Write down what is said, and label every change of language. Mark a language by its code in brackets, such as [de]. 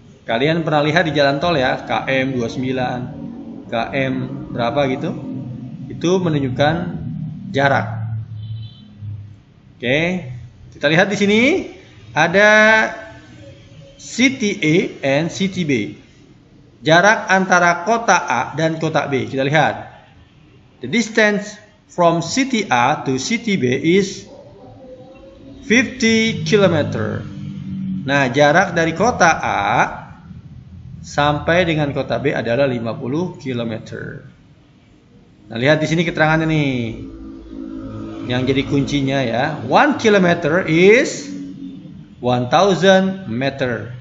[id] Kalian pernah lihat di jalan tol ya, KM 29, KM berapa gitu? Itu menunjukkan jarak. Oke, kita lihat di sini ada [en] city A and city B. [id] Jarak antara kota A dan kota B. Kita lihat. [en] The distance from city A to city B is 50 km. [id] Nah, jarak dari kota A sampai dengan kota B adalah 50 km. Nah, lihat di sini keterangannya nih. Yang jadi kuncinya ya. [en] 1 km is 1000 meter.